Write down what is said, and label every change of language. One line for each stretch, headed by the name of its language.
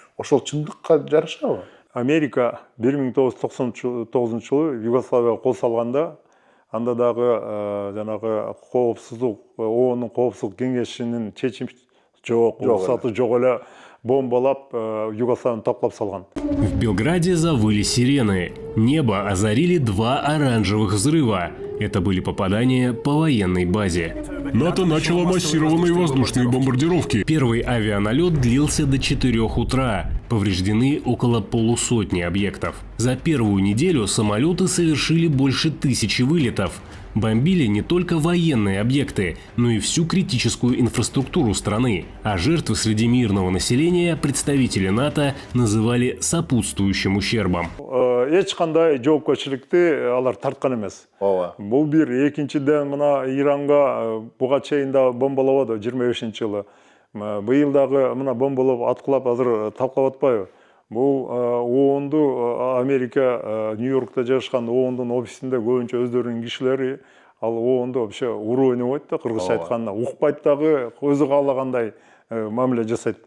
Kyrgyz: Ошол чындыкка жарашабы? Америка 1999 жылы Югославияга кол салганда, анда дагы жанагы коопсуздук, ООНдун коопсуздук кеңешинин чечими жок, уруксаты жок эле бомбалап Югославияны топтоп салган.
Russian: В Белграде завыли сирены. Небо озарили 2 оранжевых взрыва. Это были попадания по военной базе. НАТО начало массированные воздушные бомбардировки. Первый авианалет длился до 4 утра. Повреждены около полусотни объектов. За первую неделю самолеты совершили больше 1000 вылетов. Бомбили не только военные объекты, но и всю критическую инфраструктуру страны. А жертвы среди мирного населения представители НАТО называли сопутствующим ущербом.
Kyrgyz: Эч кандай жоопкерчиликти алар тарткан эмес. Ооба. Бул бир. Экинчиден мына Иранга буга чейин да бомбалабады 25-жылы. Быйыл дагы мына бомбалап аткылап азыр талкалап атпайбы? бул ООНду Америка Нью-Йоркта жашкан ООНдун офисинде көбүнчө өздөрүнүн кишилери ал ООНду вообще уруу ойнобойт да, кыргызча айтканда укпайт дагы, өзү каалагандай мамиле жасайт.